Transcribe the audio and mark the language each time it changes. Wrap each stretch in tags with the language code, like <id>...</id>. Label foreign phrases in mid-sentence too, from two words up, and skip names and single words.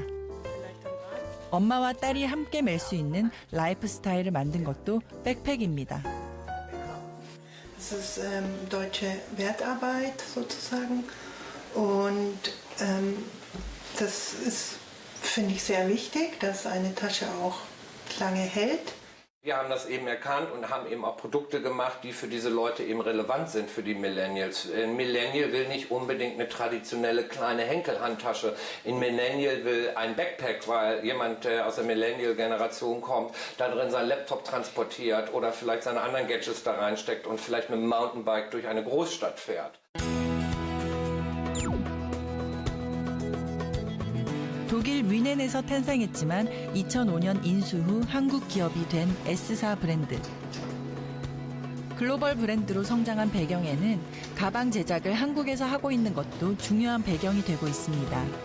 <ko>엄마와 딸이 함께 멜 수 있는 라이프 스타일을 만든 것도 백팩입니다.</ko> <de>Das ist deutsche Wertarbeit sozusagen und das ist, finde ich, sehr wichtig, dass eine Tasche auch lange hält. Wir haben das eben erkannt und haben eben auch Produkte gemacht, die für diese Leute eben relevant sind, für die Millennials. Ein Millennial will nicht unbedingt eine traditionelle kleine Henkelhandtasche. Ein Millennial will ein Backpack, weil jemand, der aus der Millennial-Generation kommt, da drin seinen Laptop transportiert oder vielleicht seine anderen Gadgets da reinsteckt und vielleicht mit dem Mountainbike durch eine Großstadt fährt.</de> <ko>독일 뮌헨에서 탄생했지만 2005년 인수 후 한국 기업이 된 S사 브랜드. 글로벌 브랜드로 성장한 배경에는 가방 제작을 한국에서 하고 있는 것도 중요한 배경이 되고 있습니다.</ko>